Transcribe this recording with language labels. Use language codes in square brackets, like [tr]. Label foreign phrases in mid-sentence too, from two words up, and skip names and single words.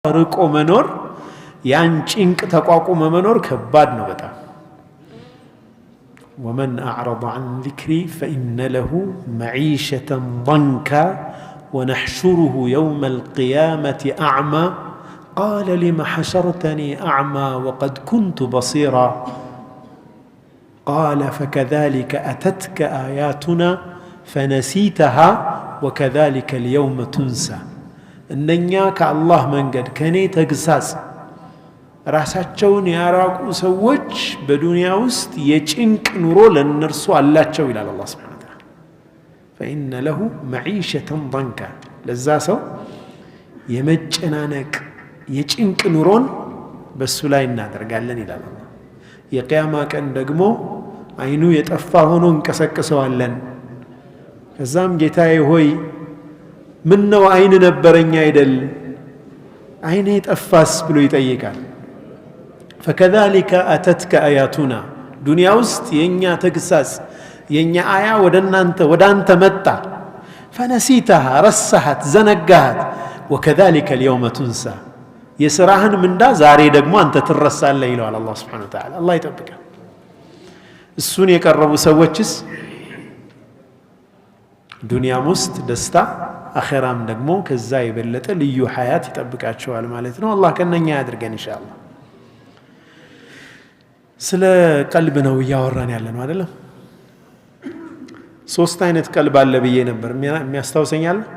[am] ርቆ መኖር ያን ጭንቅ ተቋቁሞ መኖር ከባድ ነው በጣም [ar] ومن أعرض عن ذكري فإن له معيشة ضنكا ونحشره يوم القيامة أعمى قال لم حشرتني أعمى وقد كنت بصيرا قال فكذلك أتتك آياتنا فنسيتها وكذلك اليوم تنسى [am] እነኛ ከአላህ መንገድ ከኔ ተግሳጽ ራሳቸውን ያራቁ ሰዎች በዱንያ ውስጥ የጭንቅ ኑሮ ለነርሱ አላቸው ይላል አላህ [ar] سبحانه وتعالى فإن له معيشة ضنكا [am] ለዛ ሰው የመጨናነቅ የጭንቅ ኑሮን በሱ ላይ እናደርጋለን ይላል አላህ የቂያማ ቀን ደግሞ አይኑ የጠፋ ሆኖ እንቀሰቅሰዋለን ከዛም ጌታዬ ሆይ ምን ነው አይን ነበረኛ አይደል አይኔ ጠፋስ ብሎ ይጠይቃል [ar] فكذلك أتتك آياتنا [am] ዱንያ ውስጥ የኛ ተግሳጽ የኛ አያ ወዳንተ መጣ فنسيتها ረሳሃት ዘነጋሃት [ar] وكذلك اليوم تنسى [am] የሥራህን ምንዳ ዛሬ ደግሞ አንተ ትረሳለህ ይላል አላህ [ar] سبحانه وتعالى [am] አላህ ይጠብቀን እሱን የቀረቡ ሰዎችስ ዱንያም ውስጥ ደስታ አኺራም ደግሞ ከዛ የበለጠ ልዩ ሐያት ይጠብቃቸዋል ማለት ነው አላህ ከነኛ ያድርገን ኢንሻአላህ ስለ ቀልብ ነው ያወራን ያለነው አይደለም ሶስት አይነት ቀልብ አለ ብዬ ነበር የሚያስታውሰኛል